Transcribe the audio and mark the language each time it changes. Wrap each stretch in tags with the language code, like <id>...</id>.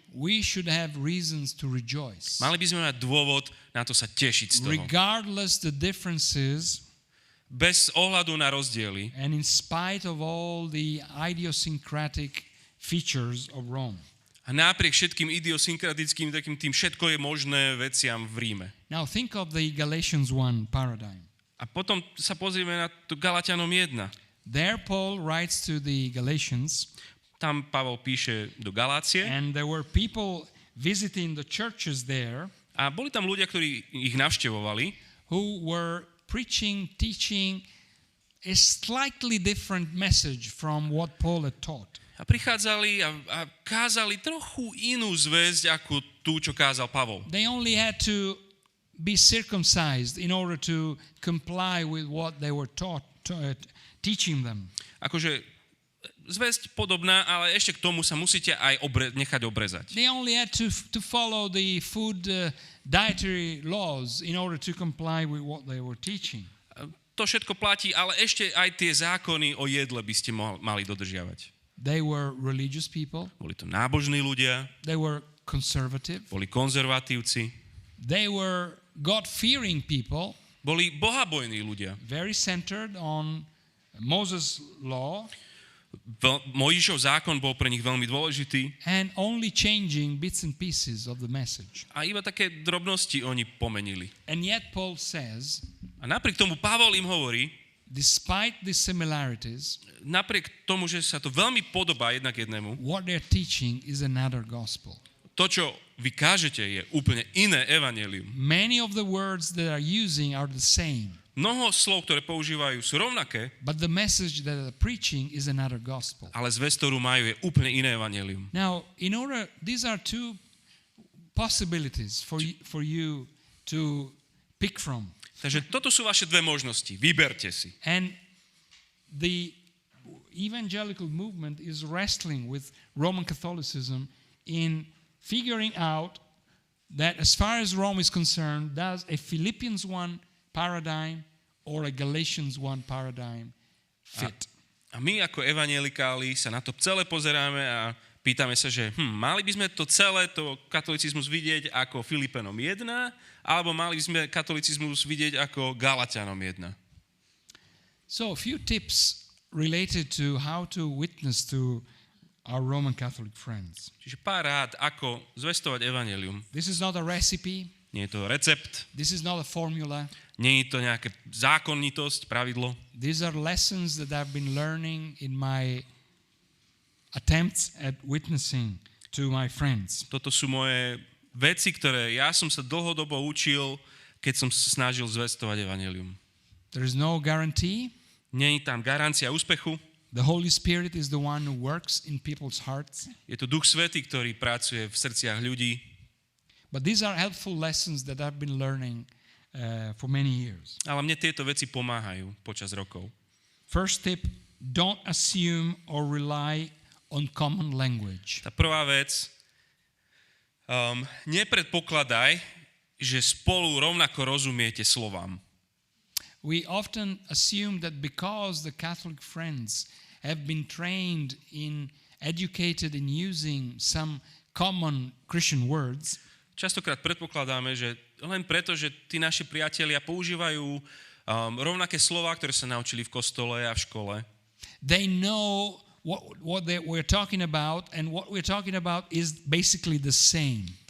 <en>we should have reasons to rejoice.</en> <sk>mali by sme mať dôvod na to sa tešiť z toho.</sk> <en>Regardless the differences</en> <sk>Bez ohľadu na rozdiely</sk> <en>and in spite of all the idiosyncratic features of Rome.</en> <sk>A napriek všetkým idiosynkratickým, takým tým všetko je možné veciam v Ríme.</sk> <en>Now think of the Galatians 1 paradigm.</en> <sk>A potom sa pozrieme na to Galatianom 1.</sk> <en>There Paul writes to the Galatians,</en> <sk>Tam Pavol píše do Galácie</sk> <en>and there were people visiting the churches there</en> <sk>a boli tam ľudia, ktorí ich navštevovali,</sk> <en>who were preaching, teaching a slightly different message from what Paul had taught.</en> <sk>a prichádzali a kázali trochu inú zväzť ako tú, čo kázal Pavol.</sk> <en>They only had to be circumcised in order to comply with what they were teaching them.</en> <sk>Akože zväzť podobná, ale ešte k tomu sa musíte aj nechať obrezať.</sk> <en>They only had to follow the food dietary laws in order to comply with what they were teaching.</en> <sk>To všetko platí, ale ešte aj tie zákony o jedle by ste mali dodržiavať.</sk> <en>They were religious people.</en> <sk>Boli to nábožní ľudia,</sk> <en>They were conservative.</en> <sk>boli konzervatívci,</sk> <en>They were God-fearing people,</en> <sk>boli bohabojní ľudia.</sk> <en>very centered on Moses' law</en> <sk>Mojžišov zákon bol pre nich veľmi dôležitý</sk> <en>and only changing bits and pieces of the message.</en> <sk>a iba také drobnosti oni pomenili.</sk> <en>And yet Paul says,</en> <sk>A napriek tomu Pavol im hovorí,</sk> <en>despite the similarities,</en> <sk>napriek tomu, že sa to veľmi podobá jednak jednému,</sk> <en>what they're teaching is another gospel.</en> <sk>to, čo vy kážete, je úplne iné evanjelium.</sk> <en>Many of the words that are using are the same,</en> <sk>Mnoho slov, ktoré používajú, sú rovnaké,</sk> <en>but the message that they're preaching is another gospel.</en> <sk>ale zvesť, ktorú majú, je úplne iné evanjelium.</sk> <en>Now, these are two possibilities for you to pick from.</en> <sk>Takže toto sú vaše dve možnosti. Vyberte si.</sk> <en>And the evangelical movement is wrestling with Roman Catholicism in figuring out that as far as Rome is concerned, does a Philippians 1 paradigm or a Galatians 1 paradigm fit?</en> <sk>A my ako evanjelikáli sa na to celé pozeráme a pýtame sa, že mali by sme to celé, to katolicizmus vidieť ako Filipenom 1, alebo mali by sme katolicizmus vidieť ako Galatianom 1.</sk> <en>So a few tips related to how to witness to our Roman Catholic friends.</en> <sk>Čiže pár rád, ako zvestovať evanjelium.</sk> <en>This is not a recipe.</en> <sk>Nie je to recept,</sk> <en>This is not a formula.</en> <sk>nie je to nejaká zákonitosť, pravidlo.</sk> <en>These are lessons that I've been learning in my attempts at witnessing to my friends.</en> <sk>Toto sú moje veci, ktoré ja som sa dlhodobo učil, keď som sa snažil zvestovať evanjelium.</sk> <en>There is no guarantee.</en> <sk>Nie je tam garancia úspechu.</sk> <en>The Holy Spirit is the one who works in people's hearts.</en> <sk>Je to Duch Svätý, ktorý pracuje v srdciach ľudí.</sk> <en>But these are helpful lessons that I've been learning for many years.</en> <sk>Ale mne tieto veci pomáhajú počas rokov.</sk> <en>First tip, don't assume or rely on common language.</en> <sk>Tá prvá vec, nepredpokladaj, že spolu rovnako rozumiete slovám.</sk> <en>We often assume that because the Catholic friends have been trained educated in using some common Christian words,</en> <sk>Častokrát predpokladáme, že len preto, že tí naši priatelia používajú rovnaké slová, ktoré sa naučili v kostole a v škole.</sk> <en>they know what we're talking about, and what we're talking about is basically the same.</en>